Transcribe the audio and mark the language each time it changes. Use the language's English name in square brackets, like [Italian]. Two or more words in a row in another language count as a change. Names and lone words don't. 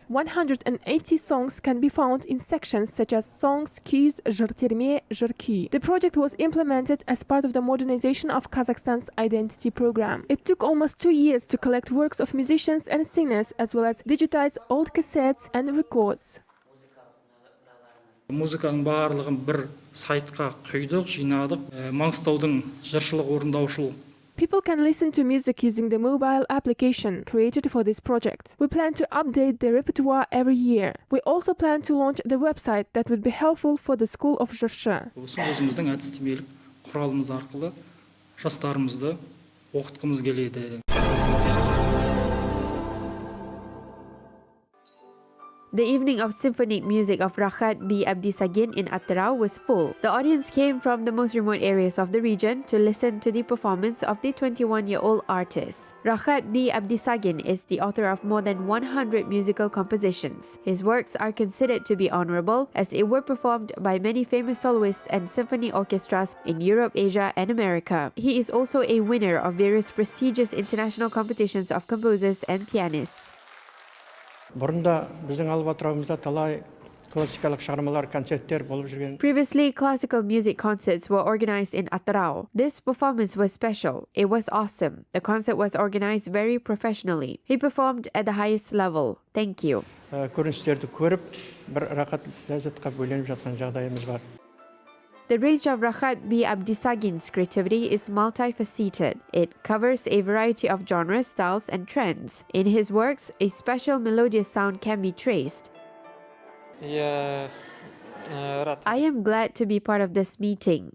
[English] 180 songs can be found in sections such as songs, cues, jurterme, jurky. The project was implemented as part of the modernization of Kazakhstan's identity program. It took almost 2 years to collect works of musicians and singers as well as digitize old cassettes and records. [Kazakh] Музыканың барлығын бір сайтқа құйдық, жинадық. Маңғыстаудың жыршылық орындаушылық. [English] People can listen to music using the mobile application created for this project. We plan to update the repertoire every year. We also plan to launch the website that would be helpful for the School of Jurshi. [Kazakh] Өзіміздің әдістемелік құралымыз арқылы жастарымызды оқытқымыз келеді. [English] The evening of symphonic music of Rakhat-bi Abdysagin in Atyrau was full. The audience came from the most remote areas of the region to listen to the performance of the 21-year-old artist. Rakhat-bi Abdysagin is the author of more than 100 musical compositions. His works are considered to be honorable as they were performed by many famous soloists and symphony orchestras in Europe, Asia, and America. He is also a winner of various prestigious international competitions of composers and pianists. [Kazakh] Бұрында біздің алып атырауымызда талай классикалық шығармалар, концерттер болып жүрген. [English] Previously, classical music concerts were organized in Atyrau. This performance was special. It was awesome. The concert was organized very professionally. He performed at the highest level. Thank you. [Kazakh] Көріністерді көріп, бір рақат ләззатқа бөленіп жатқан жағдайымыз бар. [English] The range of Rakhat-bi Abdysagin's creativity is multifaceted. It covers a variety of genres, styles, and trends. In his works, a special melodious sound can be traced. I am glad to be part of this meeting.